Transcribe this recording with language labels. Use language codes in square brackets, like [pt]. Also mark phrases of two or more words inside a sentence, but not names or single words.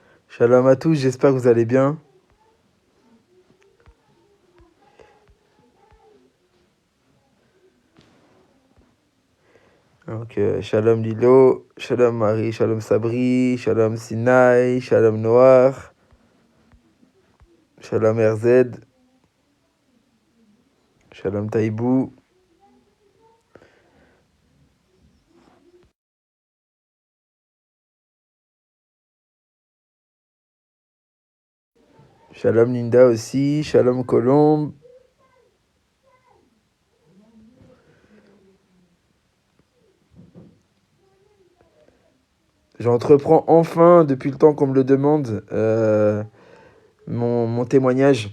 [fr] Shalom à tous, j'espère que vous allez bien. Donc, shalom Lilo, shalom Marie, shalom Sabri, shalom Sinai, shalom Noir, shalom RZ, shalom Taïbou. Shalom Linda aussi, shalom Colombe. J'entreprends enfin, depuis le temps qu'on me le demande, mon témoignage.